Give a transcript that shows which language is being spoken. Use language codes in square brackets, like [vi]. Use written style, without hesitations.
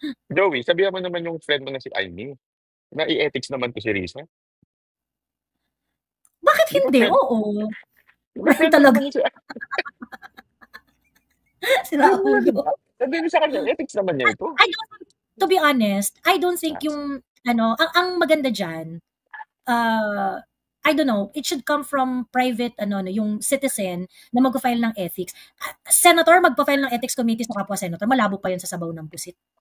[tl] Joey, sabihan mo naman yung friend mo na si Amy. Na i-ethics naman to si Risa. Bakit hindi? Oo. Talaga. Sira ulo. Sabihin mo sa kanya, ethics naman niya ito. [en] To be honest, I don't think yung, [tl] ang maganda dyan, [en] I don't know, it should come from private, yung citizen na mag-file ng ethics. [tl] Senator, mag-file ng ethics committee sa kapwa senator, malabo pa yan sa sabaw ng pusit.